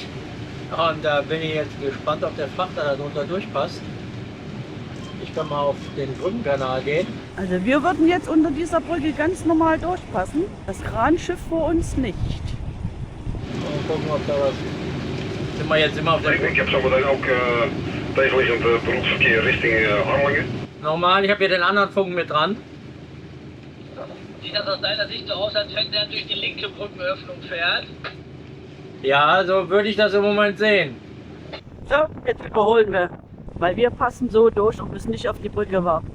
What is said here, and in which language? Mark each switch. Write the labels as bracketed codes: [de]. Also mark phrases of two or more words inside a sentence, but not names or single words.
[de] Und da bin ich jetzt gespannt, ob der Frachter darunter durchpasst. Ich kann mal auf den Brückenkanal gehen. Also wir würden jetzt unter dieser Brücke ganz normal durchpassen. Das Kranschiff vor uns nicht. Mal gucken, ob da was... Sind wir jetzt immer auf der [nl] Ik [de] Brücke? [nl] heb zometeen ook tegenliggend beroepsverkeer richting Harlingen. [de] Normal, ich habe hier den anderen Funken mit dran. Sieht das aus deiner Sicht so aus, als wenn der durch die linke Brückenöffnung fährt? Ja, so würde ich das im Moment sehen. So, jetzt überholen wir. Weil wir passen so durch und müssen nicht auf die Brücke warten.